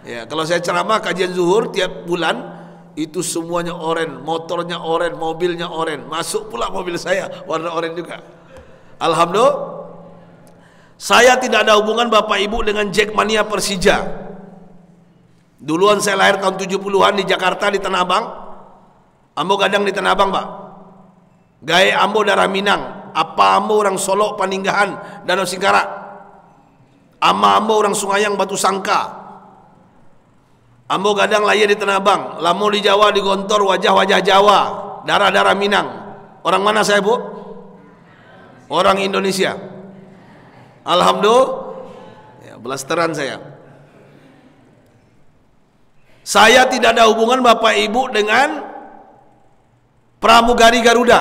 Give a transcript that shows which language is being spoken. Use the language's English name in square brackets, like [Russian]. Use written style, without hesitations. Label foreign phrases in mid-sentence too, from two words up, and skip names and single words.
[Indonesian] Ya, kalau saya ceramah kajian zuhur tiap bulan itu semuanya oren, motornya oren, mobilnya oren, masuk pula mobil saya warna oren juga. Alhamdulillah. Saya tidak ada hubungan bapak ibu dengan Jackmania Persija. Duluan saya lahir tahun 70-an di Jakarta di Tanah Abang. [Minangkabau] Ambo gadang di Tanah Abang, Pak. Gae ambo darah Minang. Apa ambo orang Solo Paninggahan Danau Singkarak. Ama ambo orang Sungayang Batu Sangka. Ambo gadang lahir di Tanah Abang. Lamo di Jawa di Gontor, wajah-wajah Jawa, darah-darah Minang. [Indonesian] Orang mana saya, Bu? Orang Indonesia. Alhamdulillah, ya, blasteran saya. Saya tidak ada hubungan bapak ibu dengan pramugari Garuda.